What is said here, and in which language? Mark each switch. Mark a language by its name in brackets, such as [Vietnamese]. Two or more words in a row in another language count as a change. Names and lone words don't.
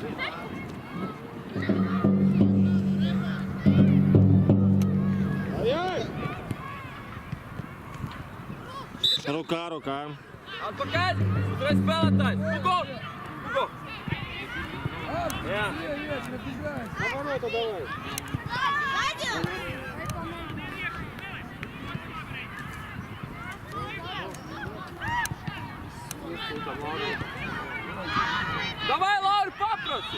[Russian] Рука. [Latvian] Atpakaļ! Uzreiz spēlētājs! Hugo! Jā. [Russian] На ворота давай! [Latvian] Davai, Lauri, paprasti!